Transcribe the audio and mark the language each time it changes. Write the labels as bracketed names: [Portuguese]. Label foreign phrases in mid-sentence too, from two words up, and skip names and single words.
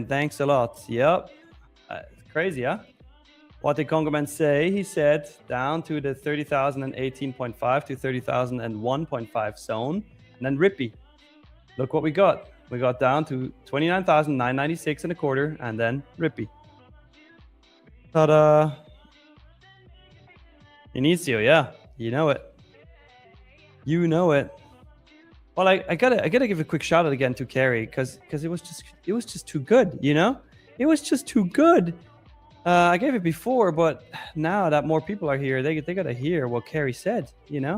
[English] Thanks a lot. Yep. Crazy, huh? What did Congo man say? He said down to the 30,018.5 to 30,001.5 zone. And then Rippy. Look what we got. We got down to 29,996 and a quarter, and then Rippy. Ta-da! Inicio, yeah, you know it. You know it. Well, I gotta give a quick shout out again to Carrie because it was just too good, you know. It was just too good. I gave it before, but now that more people are here, they gotta hear what Carrie said, you know.